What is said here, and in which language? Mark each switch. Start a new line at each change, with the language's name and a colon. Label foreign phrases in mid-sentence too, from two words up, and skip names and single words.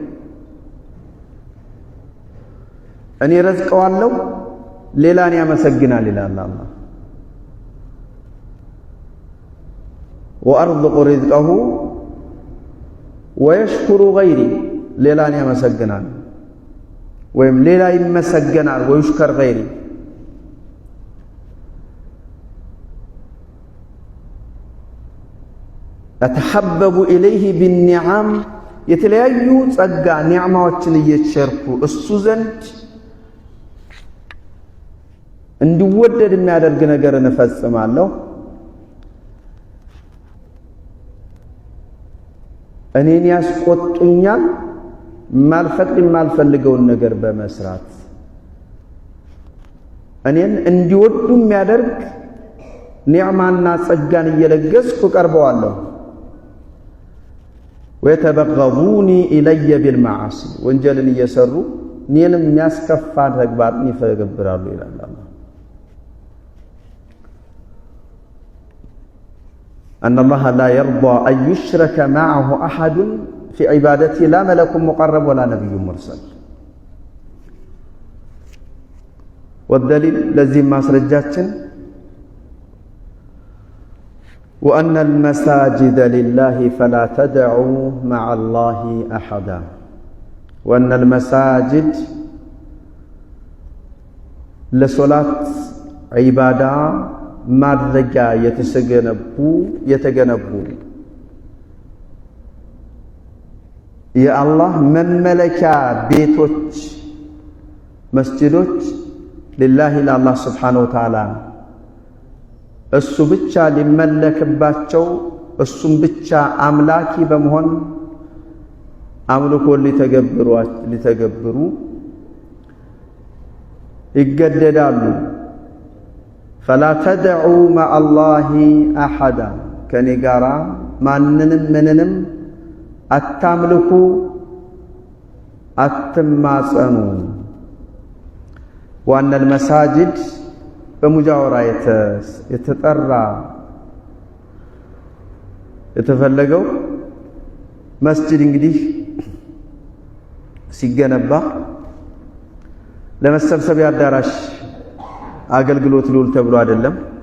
Amharic: እኔ ረዝቀዋለሁ ሌላን ያመሰግናል ይላል አላህ።
Arabic: وأرزق رزقه ويشكر غيري
Amharic: ሌላን ያመሰግናል ወይም ሌላ ይመሰገናል።
Arabic: ويشكر غيري أتحبب إليه بالنعم
Amharic: የተለያዩ ጸጋ ኒዕማዎችን እየቸርኩ እሱ ዘንድ እንዲወደድ የሚያደርግ ነገር እንፈጽማለሁ። እኔን ያስቆጡኛል የማልፈልገውን ነገር በመስራት እኔን እንዲወዱ የሚያደርግ ኒዕማና ጸጋን እየለገስኩ ቀርበዋለሁ።
Arabic: ወተበغضوني إلي بالمعاصي
Amharic: ወንጀልን እየሰሩ እኔን የሚያስከፋ ተግባርን ይፈገብራሉ ይላል አላህ።
Arabic: أن الله لا يرضى أن يشرك معه أحد في عبادته لا ملك مقرب ولا نبي مرسل. والدليل لازم ማስረጃችን وأن المساجد لله فلا تدعوا مع الله أحدا وأن المساجد لصلاة عبادة
Amharic: ማድረጊያ የተገነቡ የአላህ መመለኪያ ቤቶች መስጂዶች لله ለአላህ
Arabic: سبحانه وتعالى
Amharic: እሱ ብቻ ሊመለክባቸው እሱም ብቻ አምላኪ በመሆን አምልኮ ሊተገብሩ ይገደዳሉ
Arabic: فلا تدعوا مع الله احدا
Amharic: ከኔ ጋራ ማንንም ምንንም አታምልኩ አትማጸኑ
Arabic: وأن المساجد
Amharic: በሙጃወራ የተጠራ የተፈለገው መስጂድ እንግዲህ ሲገነባ ለመሰብሰቢያ አዳራሽ አገልግሎት ሊውል ተብሎ አይደለም